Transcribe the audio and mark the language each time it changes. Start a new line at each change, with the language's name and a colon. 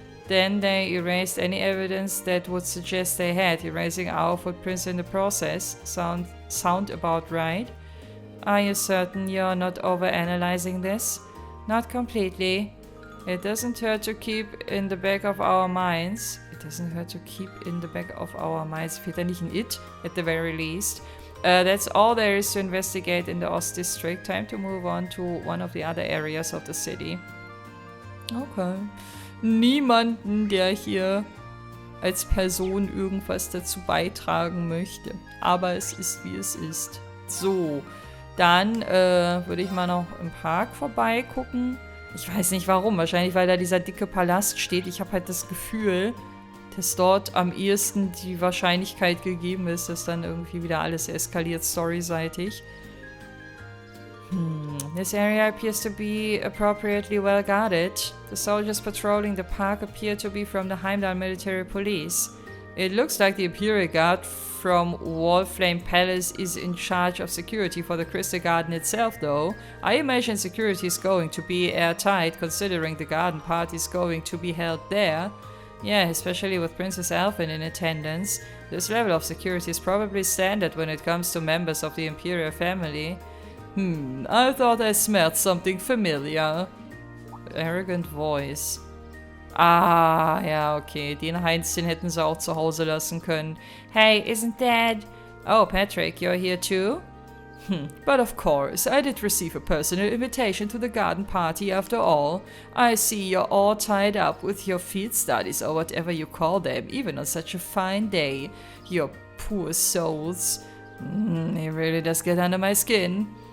English: Then they erased any evidence that would suggest they had, erasing our footprints in the process. Sound about right? Are you certain you're not overanalyzing this? Not completely. It doesn't hurt to keep in the back of our minds. It doesn't hurt to keep in the back of our minds.
German: Fehlt da nicht ein It,
English: at the very least. That's all there is to investigate in the Ost District. Time to move on to one of the other areas of the city. Okay.
German: Niemanden, der hier als Person irgendwas dazu beitragen möchte. Aber es ist, wie es ist. So, dann würde ich mal noch im Park vorbeigucken. Ich weiß nicht warum. Wahrscheinlich, weil da dieser dicke Palast steht. Ich habe halt das Gefühl, dass dort am ehesten die Wahrscheinlichkeit gegeben ist, dass dann irgendwie wieder alles eskaliert storyseitig.
English: This area appears to be appropriately well guarded. The soldiers patrolling the park appear to be from the Heimdall military police. It looks like the Imperial Guard from Wallflame Palace is in charge of security for the Crystal Garden itself, though. I imagine security is going to be airtight, considering the garden party is going to be held there. Yeah, especially with Princess Elfin in attendance. This level of security is probably standard when it comes to members of the Imperial family. I thought I smelled something familiar. Arrogant voice.
German: Ah, ja, okay. Den Heinz, den hätten sie auch zu Hause lassen können.
English: Hey, isn't that... Oh, Patrick, you're here too? But of course, I did receive a personal invitation to the garden party after all. I see you're all tied up with your field studies or whatever you call them, even on such a fine day. Your poor souls. It really does get under my skin.